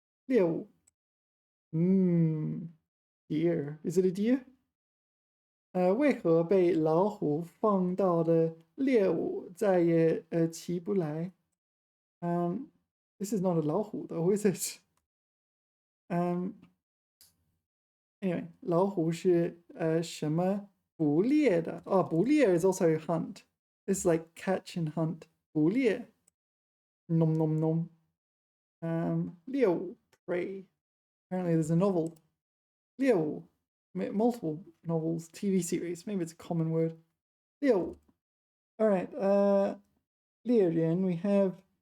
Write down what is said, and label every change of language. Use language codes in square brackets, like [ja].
[en] 猎物.Deer. Is it a deer? [zh] 为何被老虎放到的猎物再也起不来? [en] This is not a 老虎 though, is it? [zh] Anyway, 老虎是什么捕猎的? [en] Oh, 捕猎 is also hunt. It's like catch and hunt. 捕猎 nom nom nom. 猎物 prey. Apparently there's a novel. 猎物 multiple novels, TV series. Maybe it's a common word. 猎物. All right. 猎人 we have